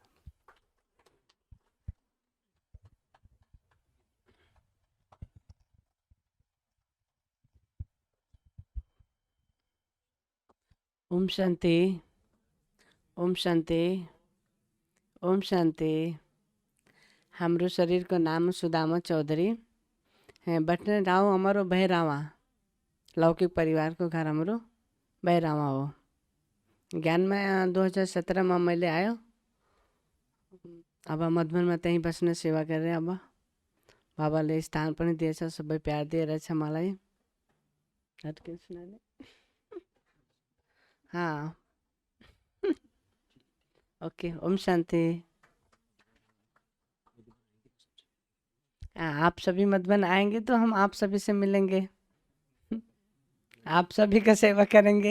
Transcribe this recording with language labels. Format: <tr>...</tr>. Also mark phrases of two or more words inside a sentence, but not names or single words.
<ne>ओम शान्ति, ओम शान्ति, ओम शान्ति। हाम्रो शरीरको नाम सुदामा चौधरी है। बटने गाउँ हमारो बहरावा, लौकिक परिवारको घर हाम्रो बहरावा हो। ज्ञानमा 2017 में मैले आयो। अब मधुबनमा त्यहीँ बस्न सेवा गरेँ। अब बाबाले स्थान पनि दिएछ, सबै प्यार दिएरहेछ मलाई। हाँ ओके। ओम शान्ति।</ne> <hi>आप सभी मधुबन आएंगे तो हम आप सभी से मिलेंगे, आप सभी का सेवा करेंगे।</hi>